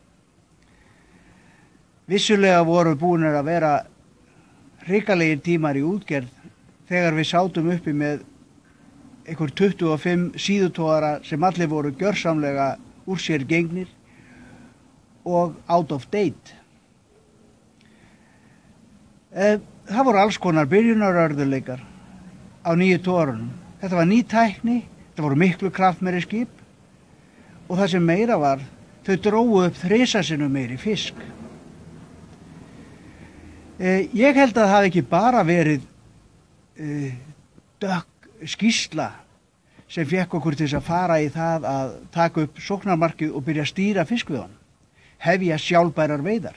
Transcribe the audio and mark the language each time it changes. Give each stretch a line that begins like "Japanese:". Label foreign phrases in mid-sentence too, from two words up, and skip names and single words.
Icelandic: Vissulega voru búnir að vera hrikalegir tímar í útgerð þegar við sátum uppi með einhver 25 síðutogara sem allir voru gjörsamlega úr sér gengnir og
English: out of date.
Icelandic: Það voru alls konar byrjunarörðuleikar á nýju togarunum. Þetta var ný tækni, þetta voru miklu kraftmeiri skip og það sem meira var, þau drógu upp 3 sinnum meiri fisk. Ég held að það hafi ekki bara verið dökk skýrsla sem fékk okkur til að fara í það að taka upp sóknarmarkið og byrja að stýra fiskveiðunum, hefja sjálfbærar veiðar.